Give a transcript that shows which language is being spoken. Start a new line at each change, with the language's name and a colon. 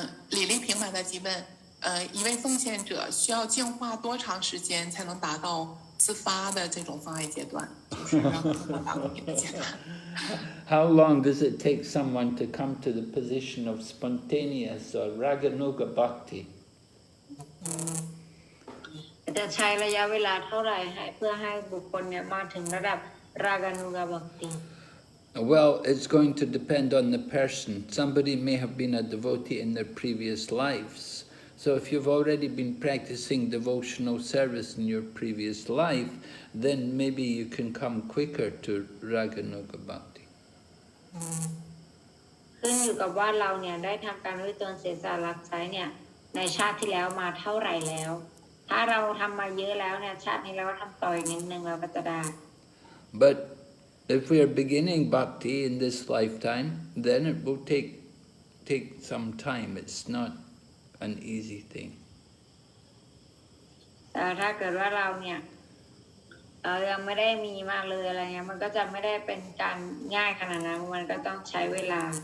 Chinese: 李丽平马的提问，一位奉献者需要净化多长时间才能达到自发的这种妨碍阶段？就是让我给解答。
English: How long does it take someone to come to the position of spontaneous or raganuga bhakti?
Thai: จะใช้ระยะเวลาเท่าไหร่เพื่อให้บุคคลเนี่ยมาถึงระดับ Raganuga Bhakti?
English: Well, it's going to depend on the person. Somebody may have been a devotee in their previous lives. So if you've already been practicing devotional service in your previous life, then maybe you can come quicker to Raganuga Bhakti.
Thai: ขึ้นอยู่กับว่าเราเนี่ยได้ทำการวิตนเสียสละใช้เนี่ยในชาติที่แล้วมาเท่าไหร่แล้วถ้าเราทำมาเยอะแล้วเนี่ยชาตินี้เราก็ทำต่ออีกนิดนึงเราก็จะได้
English: But if we are beginning bhakti in this lifetime, then it will take some time. It's not an easy thing.
Thai: แต่ถ้าเกิดว่าเราเนี่ยยังไม่ได้มีมากเลยอะไรเงี้ยมันก็จะไม่ได้เป็นการง่ายขนาดนั้นมันก็ต้องใช้เวลา